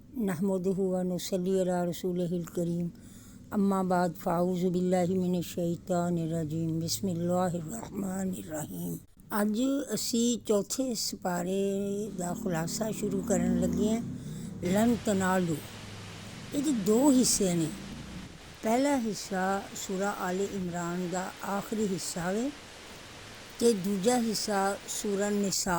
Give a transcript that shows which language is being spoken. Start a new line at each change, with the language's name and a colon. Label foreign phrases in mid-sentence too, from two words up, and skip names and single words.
Arabic: نحمده ونصلي على رسوله الكريم أما بعد فأعوذ بالله من الشيطان الرجيم بسم الله الرحمن الرحيم.
Punjabi: ਅੱਜ ਅਸੀਂ ਚੌਥੇ ਸਿਪਾਰੇ ਦਾ ਖੁਲਾਸਾ ਸ਼ੁਰੂ ਕਰਨ ਲੱਗੇ ਹਾਂ। ਲਨ ਤਨਾਲੂ ਇਹਦੇ ਦੋ ਹਿੱਸੇ ਨੇ। ਪਹਿਲਾ ਹਿੱਸਾ ਸੂਰਾ ਆਲੇ ਇਮਰਾਨ ਦਾ ਆਖਰੀ ਹਿੱਸਾ ਵੇ ਅਤੇ ਦੂਜਾ ਹਿੱਸਾ ਸੂਰਾ ਨਿਸਾ।